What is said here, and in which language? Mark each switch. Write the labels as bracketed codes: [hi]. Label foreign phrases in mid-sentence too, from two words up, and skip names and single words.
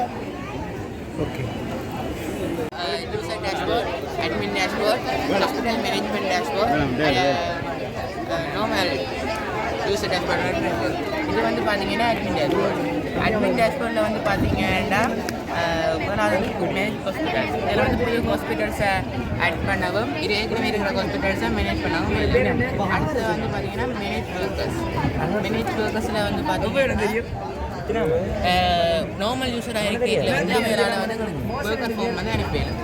[ta] ஓகே. [en] User dashboard, admin dashboard, hospital management dashboard, normal user dashboard. [ta] இது வந்து பார்த்தீங்கன்னா [en] admin dashboard-il [ta] வந்து பார்த்தீங்கன்னா முதலாவது வந்து [en] manage hospitals. [ta] இதில் வந்து புது [en] hospitals-ai add [ta] பண்ணவும் இது ஏற்கனவே இருக்கிற [en] hospitals-ai manage [ta] பண்ணவும். அடுத்தது வந்து பார்த்தீங்கன்னா [en] manage workers-il [ta] வந்து பார்த்தீங்கன்னா [en] normal user-aaga [ta] இருக்கிறதுல வந்து அவங்களால வந்து [en] worker form [ta] வந்து அனுப்பிடலாம்.